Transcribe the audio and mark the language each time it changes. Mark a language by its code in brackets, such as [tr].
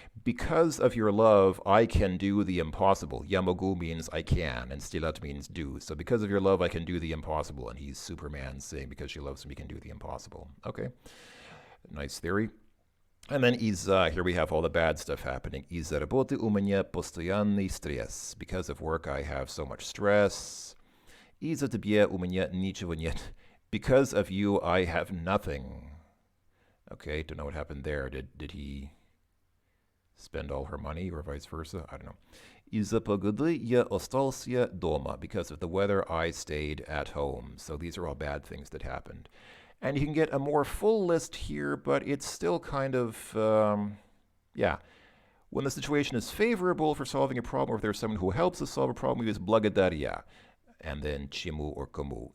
[en] because of your love, I can do the impossible. [ru] Я могу [en] means I can, and сделать means do. So because of your love, I can do the impossible. And he's Superman saying, because she loves him, he can do the impossible. Okay, nice theory. And then here we have all the bad stuff happening. [ru] Из-за работы у меня постоянный стресс. [en] Because of work, I have so much stress. [ru] Из-за тебя у меня ничего нет. [en] Because of you, I have nothing. Okay, don't know what happened there. Did he spend all her money or vice versa? I don't know. [ru] Из-за погоды я остался дома. [en] Because of the weather, I stayed at home. So these are all bad things that happened. And you can get a more full list here, but it's still kind of, yeah. When the situation is favorable for solving a problem, or if there's someone who helps us solve a problem, we use благодаря, and then чему or кому.